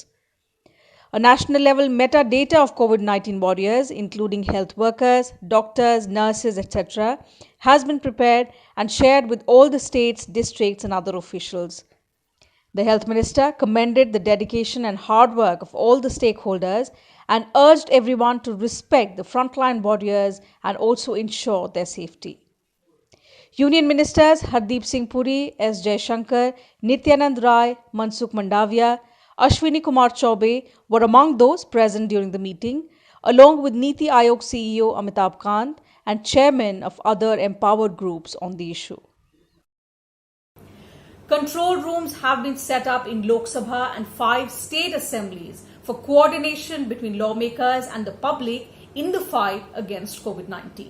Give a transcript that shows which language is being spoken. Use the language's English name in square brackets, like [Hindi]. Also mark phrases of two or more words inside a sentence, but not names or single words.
[English] A national level metadata of COVID-19 warriors, including health workers, doctors, nurses, etc., has been prepared and shared with all the states, districts and other officials. The Health Minister commended the dedication and hard work of all the stakeholders and urged everyone to respect the frontline warriors and also ensure their safety. Union Ministers Hardeep Singh Puri, S. Jaishankar, Nityanand Rai, Mansukh Mandavia, Ashwini Kumar Chaubey were among those present during the meeting, along with Niti Aayog CEO Amitabh Kant and chairmen of other empowered groups on the issue. Control rooms have been set up in Lok Sabha and 5 state assemblies for coordination between lawmakers and the public in the fight against COVID-19.